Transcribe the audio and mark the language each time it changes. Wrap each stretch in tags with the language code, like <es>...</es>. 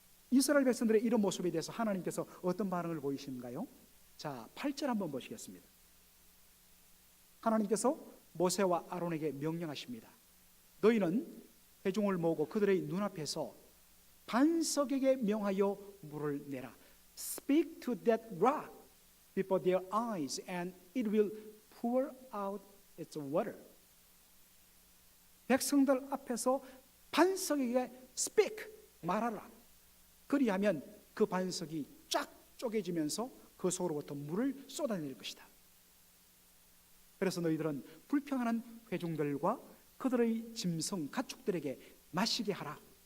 <ko>이스라엘 백성들의 이런 모습에 대해서 하나님께서 어떤 반응을 보이시는가요? 자, 8절 한번 보시겠습니다. 하나님께서 모세와 아론에게 명령하십니다. 너희는 회중을 모으고 그들의 눈앞에서 반석에게 명하여 물을 내라.</ko> <en>Speak to that rock before their eyes and it will pour out its water.</en> <ko>백성들 앞에서 반석에게 speak, 말하라. 그리하면 그 반석이 쫙 쪼개지면서 그 속으로부터 물을 쏟아낼 것이다. 그래서 너희들은 불평하는 회중들과 그들의 짐승 가축들에게 마시게 하라.</ko>